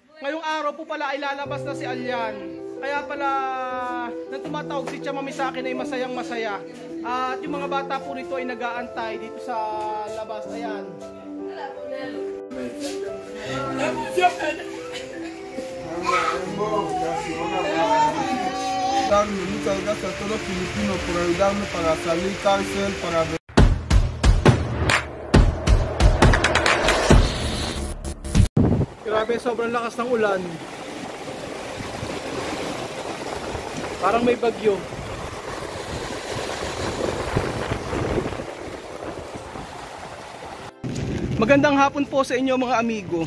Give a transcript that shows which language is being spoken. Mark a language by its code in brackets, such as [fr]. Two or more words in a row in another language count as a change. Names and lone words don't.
[tl] Ngayong araw po pala ay lalabas na si Alyan. Kaya pala nang tumatawag si Tia Mami sa akin ay masayang masaya. At yung mga bata po rito ay nag-aantay dito sa labas. Ayan. [es] Muchas gracias a todos los filipinos por ayudarme para salir cárcel, para... [tl] Grabe, sobrang lakas ng ulan. Parang may bagyo. Magandang hapon po sa inyo mga amigo.